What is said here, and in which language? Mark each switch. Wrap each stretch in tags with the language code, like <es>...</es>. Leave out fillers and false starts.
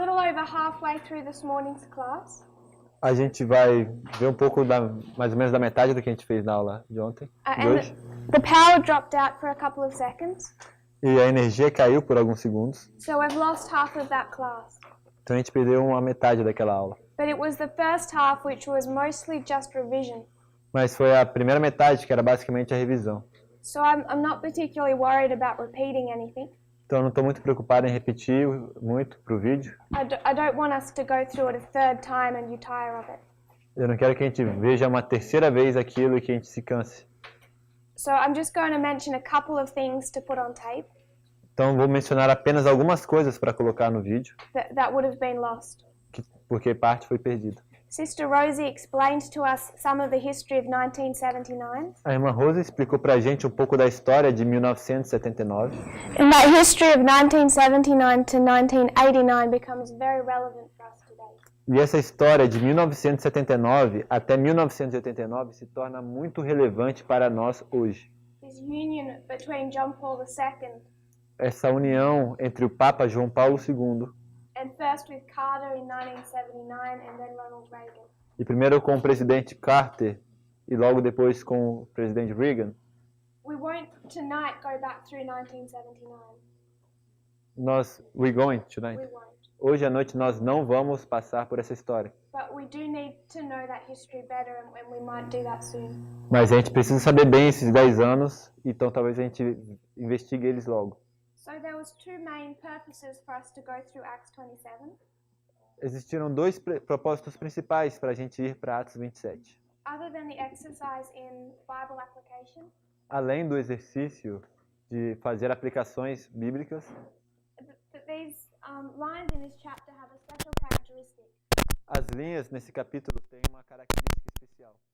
<en>over halfway through this morning's class.</en> <pt>A gente vai ver um pouco mais ou menos da metade do que a gente fez na aula de ontem, de hoje.</pt> <en>The power dropped out for a couple of seconds.</en> <pt>E a energia caiu por alguns segundos.</pt> <en>So we've lost half of that class.</en> <pt>Então a gente perdeu uma metade daquela aula.</pt> <en>But it was the first half which was mostly just revision.</en> <pt>Mas foi a primeira metade, que era basicamente a revisão.</pt> <en>So I'm not particularly worried about repeating anything.</en> <pt>Então eu não estou muito preocupado em repetir muito para o vídeo.</pt> <en>I don't want us to go through it a third time and you tire of it.</en> <pt>Eu não quero que a gente veja uma terceira vez aquilo e que a gente se canse.</pt> <en>So I'm just going to mention a couple of things to put on tape.</en> <pt>Então vou mencionar apenas algumas coisas para colocar no vídeo,</pt> <en>That would have been lost.</en> <pt>porque parte foi perdida.</pt> <en>Sister Rosie explained to us some of the history of 1979.</en> <pt>A irmã Rosa explicou para a gente um pouco da história de 1979.</pt> <en>And that history of 1979 to 1989 becomes very relevant for us today.</en> <pt>E essa história de 1979 até 1989 se torna muito relevante para nós hoje.</pt> <en>This union between John Paul II</en> <pt>Essa união entre o Papa João Paulo II</pt> <en>and first with Carter in 1979 and then Ronald Reagan.</en> <pt>e primeiro com o presidente Carter e logo depois com o presidente Reagan.</pt> <en>We won't tonight go back through 1979. We're going tonight. We won't.</en> <pt>Hoje à noite nós não vamos passar por essa história.</pt> <en>But we do need to know that history better and we might do that soon.</en> <pt>Mas a gente precisa saber bem esses 10 anos, então talvez a gente investigue eles logo.</pt> <en>So there was two main purposes for us to go through Acts 27.</en> <pt>Existiram dois propósitos principais para a gente ir para Atos 27.</pt> <en>Other than the exercise in Bible application,</en> <pt>Além do exercício de fazer aplicações bíblicas,</pt> <en>these lines in this chapter have a special characteristic.</en> <pt>as linhas nesse capítulo têm uma característica especial.</pt>